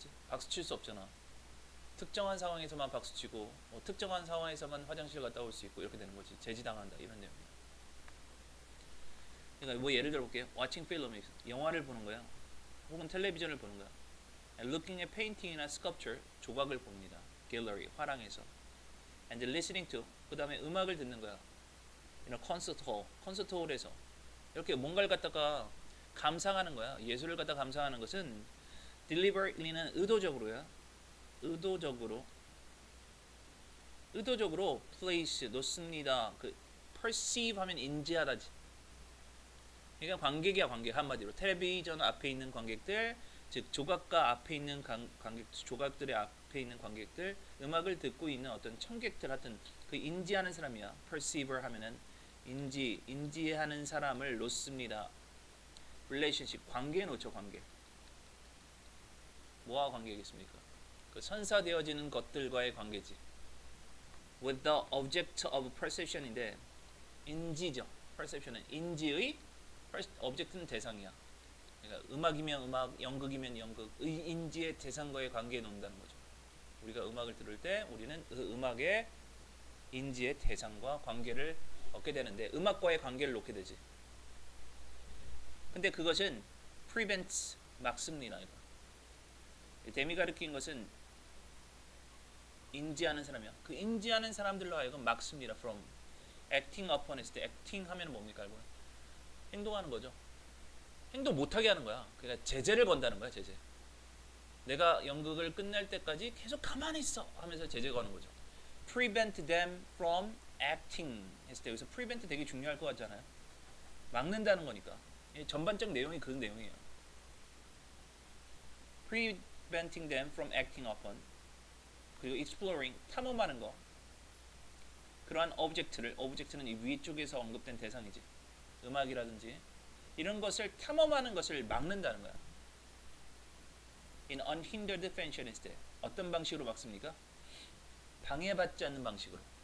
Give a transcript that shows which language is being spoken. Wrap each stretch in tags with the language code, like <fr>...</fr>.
<ko>박수 칠 수 없잖아. 특정한 상황에서만 박수치고 특정한 상황에서만 화장실 갔다 올 수 있고 이렇게 되는 거지. 제지당한다 이런 내용이야. 그러니까 뭐 예를 들어 볼게요.</ko> <en>watching film</en> <ko>영화를 보는 거야. 혹은 텔레비전을 보는 거야.</ko> <en>looking at painting</en> <ko>이나 sculpture 조각을 봅니다. gallery 화랑에서.</ko> <en>and listening to</en> <ko>그 다음에 음악을 듣는 거야. 콘서트 홀에서 이렇게 뭔가를 갖다가 감상하는 거야. 예술을 갖다 감상하는 것은 deliberately는 의도적으로야. 의도적으로 place 놓습니다. 그 perceive 하면 인지하다지. 그러니까 관객이야. 관객 한마디로 텔레비전 앞에 있는 관객들, 즉 조각가 앞에 있는 관객, 조각들의 앞에 있는 관객들, 음악을 듣고 있는 어떤 청객들 하여튼 그 인지하는 사람이야. perceiver 하면은 인지하는 사람을 놓습니다. relationship 관계에 놓죠. 관계. 뭐와 관계겠습니까? 그 선사되어지는 것들과의 관계지.</ko> <en>With the object of perception</en> <ko>인데 인지죠. perception은 인지의 object는 대상이야. 그러니까 음악이면 음악, 연극이면 연극, 인지의 대상과의 관계에 놓는다는 거죠. 우리가 음악을 들을 때 우리는 그 음악의 인지의 대상과 관계를 얻게 되는데 음악과의 관계를 놓게 되지. 근데 그것은 prevents 막습니다. 이거. 데미 가르친 것은 인지하는 사람이야. 그 인지하는 사람들로 하여금 막습니다.</ko> <en>from acting upon</en> <ko>했을 때 acting 하면 뭡니까? 행동하는 거죠. 행동 못하게 하는 거야. 그러니까 제재를 건다는 거야. 제재. 내가 연극을 끝낼 때까지 계속 가만히 있어 하면서 제재 거는 거죠.</ko> <en>prevent them from acting</en> <ko>했을 때 여기서 prevent 되게 중요할 것 같잖아요. 막는다는 거니까. 전반적 내용이 그 내용이에요.</ko> <en>preventing them from acting upon</en> <ko>그리고</ko> <en>exploring</en> <ko>탐험하는 거. 그러한 object는 이 위쪽에서 언급된 대상이지. 음악이라든지 이런 것을 탐험하는 것을 막는다는 거야.</ko> <en>In unhindered fashion</en> <ko>했을 때 어떤 방식으로 막습니까? 방해받지 않는 방식으로.</ko>